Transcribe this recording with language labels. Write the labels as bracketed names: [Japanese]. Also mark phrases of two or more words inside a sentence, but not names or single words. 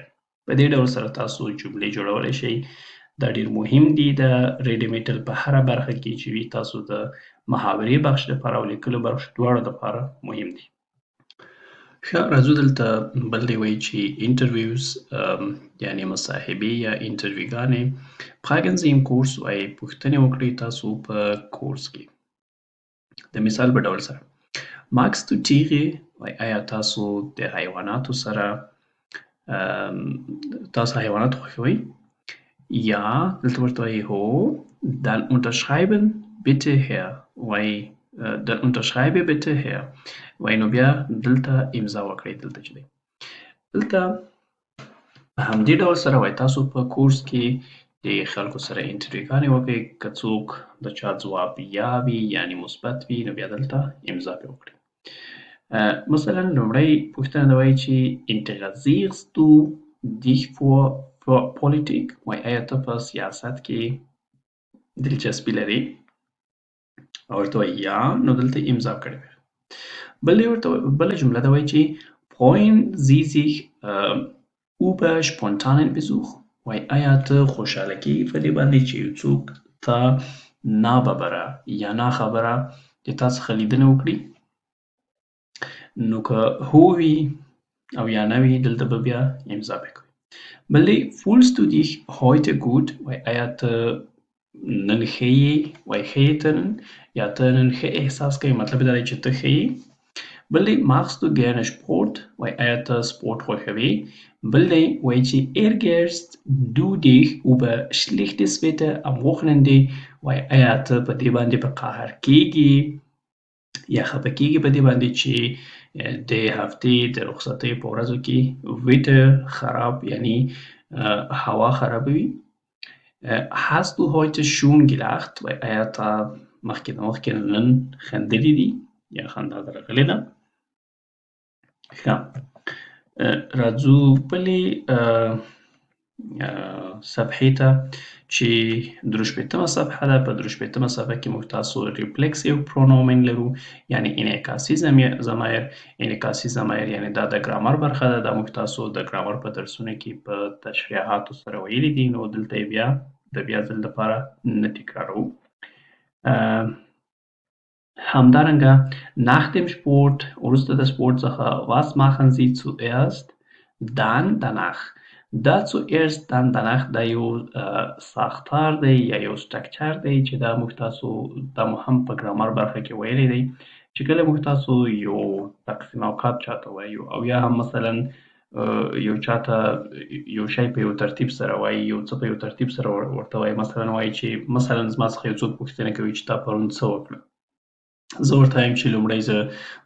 [Pashto] په دې ډول سره تاسو جملې جوړولی شئ. دا ډېر مهم دي د [German] rede mittel [Pashto] په هره برخه کې چې وي. تاسو د محاورې بخش دپاره او لیکلو بخش دواړو دپاره مهم دي. ښه، راځو دلته بل دی وایي چې interviews یعنې مصاحبې یا انټرویوګانې. [German] fragen Sie im Kurs، [Pashto] وایي پوښتنې وکړئ تاسو په کورس کې. د مثال په ډول سره [German] magst du Tiere [Pashto] وای آیا تاسو د حیواناتو سره تاسو حیوانات خوښوئ؟ Ja, دلته ورته وایي هو [German] dann unterschreiben bitte her [Pashto] وای [German] dann unterschreibe bitte her [Pashto] وای نو بیا دلته امضا وکړئ دلته چې دی دلته په همدې ډول سره وای تاسو په کورس کې د خلکو سره انټرویوګانې وکړئ که څوک د چا ځواب یا وي یعنې مثبت وي نو بیا دلته امضا پرې وکړئ مثلا لومړی پوښتنه دا وایي چې [German] interessierst du dich für [Pashto] Politik وای آیا ته په سیاست کې دلچسپي لري او ورته وایي یا نو دلته امضا کړې بله جمله دا وایي چې [German] freuen Sie sich über spontanen Besuch [Pashto] وای آیا ته خوشحاله کېږي په دې باندې چې یو څوک ته ناببره یا ناخبره د تا څخه لیدنه وکړي نو که هو وي او یا نه وي دلته به بیا امضا پرې کوئ بل دی [German] fühlst du dich heute gut [Pashto] وای آیا ته نن ښه یې وای ښه یې ته نن یا ته نن ښه احساس کوې مطلب دا دی چې ته ښه یې بل دی [German] machst du gerne Sport [Pashto] وای آیا ته سپورټ خوښوې بل دی وایي چې [German] ärgerst du dich über schlechtes Wetter am [Pashto] Wochenende وای آیا ته په دې باندې په قهر کېږي یا خفه کېږي په دې باندې چې د هفتې د رخصتۍ په ورځو کې ویټر خراب یعنی هوا خرابه وي [German] hast du heute schon gelacht [Pashto] وای آیا ته مخکې نن خندلي دي یا خندا در راغلې ده ښه راځو بلې صفحې ته چې ۳ صفحه ده په ۳ صفحه کې موږ تاسو ریفلکسیو پرونومن لرو یعنی انعکاسي ضمایر انعکاسي ضمایر یعنی دا د ګرامر برخه ده دا موږ تاسو د ګرامر په درسونو کې په تشریحاتو سره ویلي دي نو دلته بیا د بیا ځل لپاره نه تکراروو همدارنګه [German] nach dem Sport [Pashto] وروسته د سپورت څخه [German] was machen Sie zuerst dann danach [Pashto] دا [German] zuerst dann danach [Pashto] دا یو ساختار دی یا یو سټرکچر دی چې دا موږ تاسو دا مو هم په ګرامر برخه کې ویلی دی چې کله موږ تاسو یو تقسیم اوقات چاته وایو او یا هم مثلا یو چاته یو شی په یو ترتیب سره وایي یو څه په یو ترتیب سره ورته وایي مثلا وایي چې مثلا زما څخه یو څوک پوښتنه کوي چې تا پرون څه وکړه زه ورته وایم چې لومړی زه په